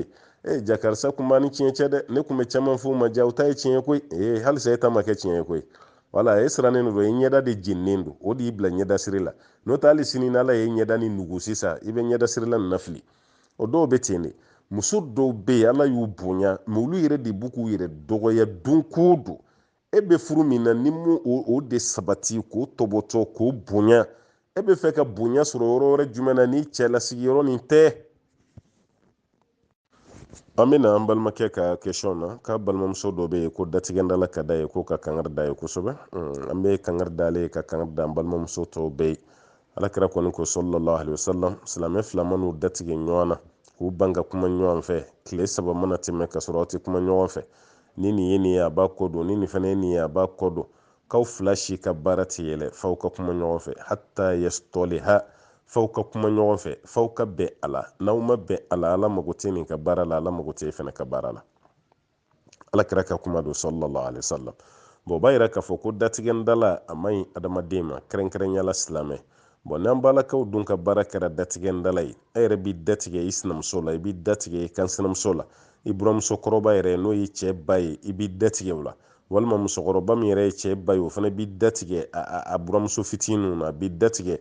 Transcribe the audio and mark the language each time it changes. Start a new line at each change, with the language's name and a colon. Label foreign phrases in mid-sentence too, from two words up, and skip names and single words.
Bambara: ja karisa kun b'a ni tiɲɛ cɛ dɛ ne kun bɛ caman f'o ma ja o ta ye tiɲɛ koyi halisa e ta ma kɛ tiɲɛ ye koyi wala e sirannen don i ɲɛda de jeninen don o de y'i bila ɲɛda siri la n'o tɛ hali sini n'ala ye ɲɛda ni nugu sisan i bɛ ɲɛda sirila nin na fili o dɔw bɛ ten de muso dɔw bɛ yen ala y'u bonya mɛ olu yɛrɛ de b'u k'u yɛrɛ dɔgɔya don ko don e bɛ furu min na ni mu o de sabati k'o tɔbɔtɔ k'o bonya e bɛ fɛ ka bonya sɔrɔ yɔrɔ wɛrɛ jumɛn na ni cɛlasigi yɔrɔ nin tɛ an bɛna an balimakɛ ka question na k'a balimamuso dɔ bɛ yen ko datigɛndala ka da ye ko ka kangari da ye kosɛbɛ an bɛ kangari da ale ka kangari da an balimamuso tɔw bɛɛ ye alakira kɔni ko
Arabic: صلى الله عليه وسلم
Bambara: silamɛ fila man'u datigɛ ɲɔgɔn na k'u ban ka kuma ɲɔgɔn fɛ tile 3 mana tɛmɛ ka sɔrɔ aw tɛ kuma ɲɔgɔn fɛ ni nin ye nin ye a b'a kɔ don ni nin fana ye nin ye a b'a kɔ don k'aw fila si ka baara tɛ yɛlɛ f'aw ka kuma ɲɔgɔn fɛ
Arabic: حتى يصطلحا
Bambara: f'aw ka kuma ɲɔgɔn fɛ f'aw ka bɛn a la n'aw ma bɛn a la ala mago tɛ nin ka baara la ala mago tɛ e fana ka baara la alakira ka kuma don
Arabic: صلى الله عليه وسلم
Bambara: o b'a yira k'a fɔ ko datigɛndala a man ɲi adamaden ma kɛrɛnkɛrɛnyala silamɛ n'an balakaw dun ka baara kɛra datigɛndala ye e yɛrɛ b'i datigɛ i sinamuso la i b'i datigɛ i kansinamuso la i buramusokɔrɔba yɛrɛ n'o ye cɛ ba ye i b'i datigɛ o la walima musokɔrɔba min yɛrɛ ye cɛ ba ye o fana b'i datigɛ a buramuso fitininw na a b'i datigɛ